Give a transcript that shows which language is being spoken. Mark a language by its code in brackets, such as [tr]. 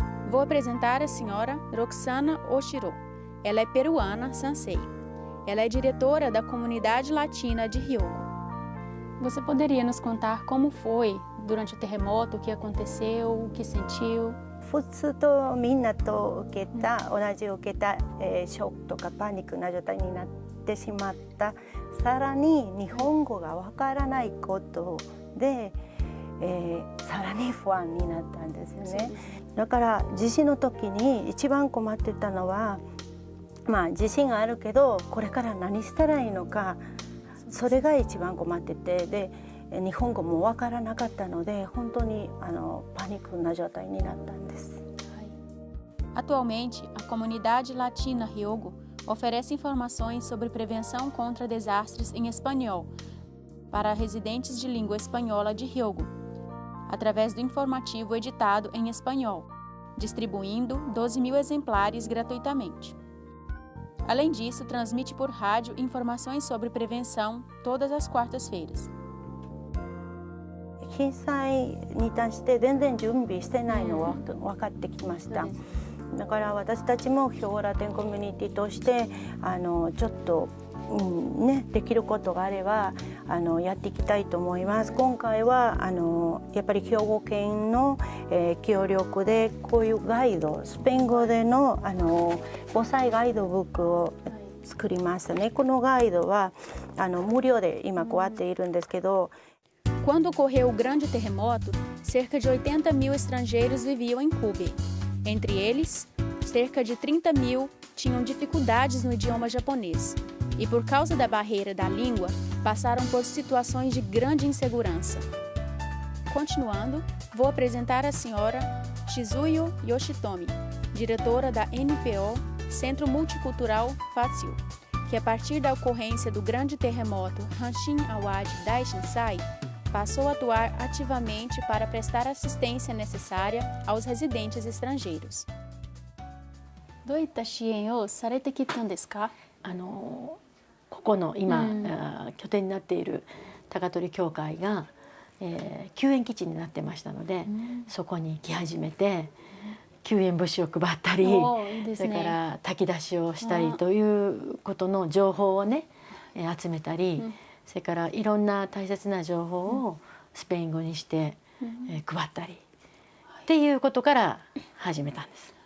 [pt] Vou apresentar a senhora Roxana Oshiro. Ela é peruana, Sansei. Ela é diretora da comunidade latina de Hyogo. Você poderia nos contar como foi durante o terremoto, o que aconteceu, o que sentiu? [ja] 普通とみんなと同じ受けた、ショックとかパニックな状態になってしまった。さらに日本語がわからないことで、さらに不安になったんですよね。だから地震の時に一番困ってたのは、地震があるけどこれから何したらいいのか、それが一番困ってて、で日本語もわからなかったので本当にパニックな状態になったんです。 [pt] Atualmente, a comunidade latina Hyogo oferece informações sobre prevenção contra desastres em espanhol para residentes de língua espanhola de Hyogo, através do informativo editado em espanhol, distribuindo 12.000 exemplares gratuitamente. Além disso, transmite por rádio informações sobre prevenção todas as quartas-feiras. [ja] 震災に対して全然準備してないのは分かってきました。だから私たちも兵庫ラテンコミュニティとしてちょっとできることがあればやっていきたいと思います。今回はやっぱり兵庫県の、協力でこういうガイド、スペイン語での防災ガイドブックを作りましたね。このガイドは無料で今こうやっているんですけど。 [pt] Quando ocorreu o grande terremoto, cerca de 80.000 estrangeiros viviam em Kobe. Entre eles, cerca de 30.000 tinham dificuldades no idioma japonês e, por causa da barreira da língua, passaram por situações de grande insegurança. Continuando, vou apresentar a senhora Shizuyo Yoshitomi, diretora da NPO Centro Multicultural Fácil, que a partir da ocorrência do grande terremoto Hanshin Awadi Daishinsai, passou a atuar ativamente para prestar assistência necessária aos residentes estrangeiros. [ja] どういった支援をされてきたんですか？ここの今、拠点になっている高取教会が、救援基地になってましたので、そこに来始めて救援物資を配ったり、それから炊き出しをしたりということの情報をね、集めたり、それからいろんな大切な情報をスペイン語にして、配ったりっていうことから始めたんです。